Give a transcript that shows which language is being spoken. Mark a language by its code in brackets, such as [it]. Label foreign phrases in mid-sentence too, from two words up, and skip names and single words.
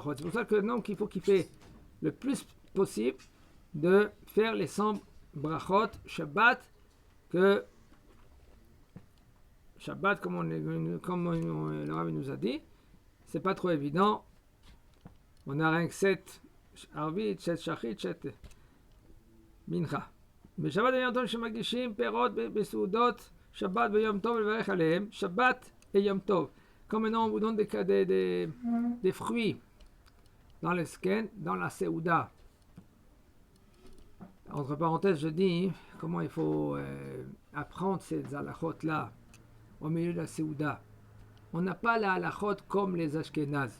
[fr] C'est pour ça que non, qu'il faut qu'il fait le plus possible de faire les 100 [he] ברכות שבת, [fr] que Shabbat comme le Rabbi nous a dit, c'est pas trop évident. On a rien que 7 Arvit, 7 Shachit, 7 Mincha. [he] בשבת ויום טוב שמגישים פירות בסעודות שבת ויום טוב לברך עליהם, שבת et יום טוב. [fr] Comme maintenant on vous donne des fruits dans le sken, dans la séouda. Entre parenthèses, je dis comment il faut apprendre ces halachot là au milieu de la séouda. On n'a pas la halachot comme les Ashkénazes.